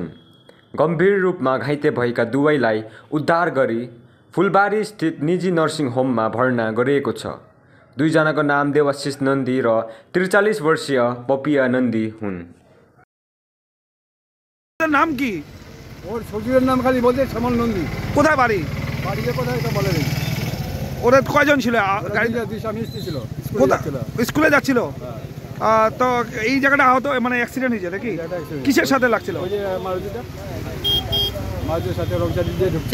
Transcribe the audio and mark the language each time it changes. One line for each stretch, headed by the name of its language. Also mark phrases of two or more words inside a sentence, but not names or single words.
Nepali: गम्भीर रूपमा घाइते भएका दुवैलाई उद्धार गरी फुलबारी स्थित निजी नर्सिङ होममा भर्ना गरिएको छ। दुईजनाको नाम देवाशिष नन्दी र 43 वर्षीय पपिया नन्दी हुन्।
Bangla: नाम কি? ওর শ্বশুরের নাম খালি বলতে শ্যামল নন্দী। কোথায় বাড়ি? বাড়িতে কোথায় তো বলে নেই। ওরা কয়জন ছিল? গাড়িতে দুই স্বামী স্ত্রী ছিল। স্কুলে যাচ্ছিল। তো এই জায়গাটা আহত মানে অ্যাক্সিডেন্ট হয়েছে নাকি? কিসের সাথে লাগছিল? ওই যে মারুতিটা। মারুতির সাথে রংচারি দিয়ে ঢুকছে।